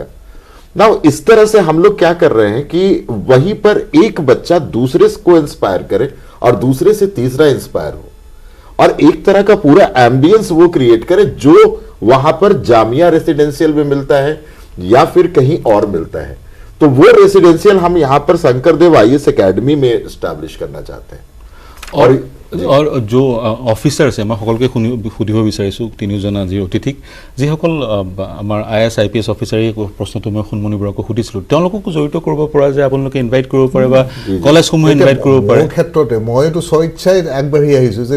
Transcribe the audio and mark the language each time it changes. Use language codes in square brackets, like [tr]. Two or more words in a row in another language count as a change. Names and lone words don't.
[hi] नाउ इस तरह से हम लोग क्या कर रहे हैं कि वहीं पर एक बच्चा दूसरे को इंस्पायर करे और दूसरे से तीसरा इंस्पायर हो, और एक तरह का पूरा एम्बियंस वो क्रिएट करे जो वहां पर जामिया रेसिडेंशियल में मिलता है या फिर कहीं और मिलता है। तो वो रेसिडेंशियल हम यहाँ पर शंकरदेव आईएएस एकेडमी में एस्टैब्लिश करना चाहते हैं। और जो [as] অফিচাৰ আছে মই সকলোকে সুধিব বিচাৰিছোঁ তিনিজন আজিৰ অতিথিক যিসকল আমাৰ IAS IPS অফিচাৰ এই প্ৰশ্নটো মই সুনমণি বৰাকো সুধিছিলোঁ তেওঁলোককো জড়িত কৰিব পৰা যে আপোনালোকে ইনভাইট কৰিব পাৰে বা কলেজসমূহে ইনভাইট কৰিব পাৰে। মোৰ ক্ষেত্ৰতে মইতো স্বেচ্ছাই আগবাঢ়ি আহিছোঁ যে